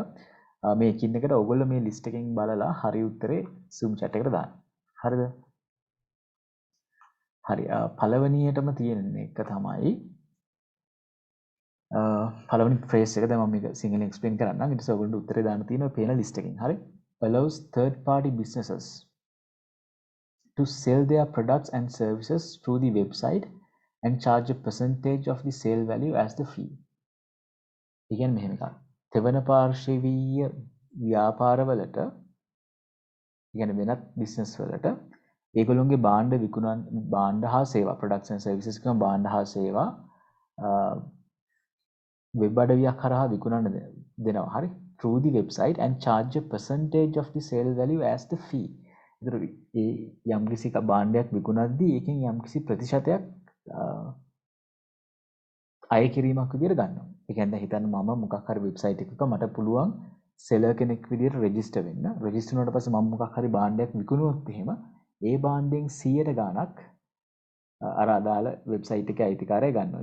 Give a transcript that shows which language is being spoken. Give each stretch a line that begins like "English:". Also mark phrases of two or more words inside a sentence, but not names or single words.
Sinhala: මේ එකින් එකට ඔයගොල්ලෝ මේ ලිස්ට් එකෙන් බලලා හරි උත්තරේ Zoom chat එකට දාන්න. හරිද? හරි. පළවෙනියටම තියෙන එක තමයි පළවෙනි ෆ්‍රේස් එක දැන් මම මේක සිංහලෙන් එක්ස්ප්ලেইন කරන්නම්. ඊට පස්සේ ඔයගොල්ලෝ උත්තරේ දාන්න තියෙනවා පේන ලිස්ට් එකෙන්. හරි?
English: allows third party businesses to sell their products and services through the website and charge a percentage of the sale value as the fee.
Sinhala: ඒ කියන්නේ මෙහෙම එකක්. තෙවන පාර්ශවීය ව්‍යාපාරවලට කියන්නේ වෙනත් බිස්නස් වලට ඒගොල්ලොන්ගේ භාණ්ඩ විකුණන භාණ්ඩ හා සේවා
English: products and services
Sinhala: කියන භාණ්ඩ හා සේවා වෙබ් අඩවියක් කරා විකුණන්න දෙනවා. හරි?
English: through the website and charge a percentage of the sale value as the fee.
Sinhala: ඒතර ඒ යම්කිසි භාණ්ඩයක් විකුණද්දී ඒකෙන් යම්කිසි ප්‍රතිශතයක් අය කිරීමක් විදිහට ගන්නවා. ඒ කියන්නේ හිතන්න මම මොකක් හරි වෙබ්සයිට් එකක මට පුළුවන් සෙලර් කෙනෙක් විදිහට රෙජිස්ටර් වෙන්න. රෙජිස්ටර් වුණාට පස්සේ මම මොකක් හරි භාණ්ඩයක් විකුණුවොත් එහෙම ඒ භාණ්ඩයෙන් 100ට ගාණක් අර අදාළ වෙබ්සයිට් එකේ අයිතිකාරය ගන්නවා.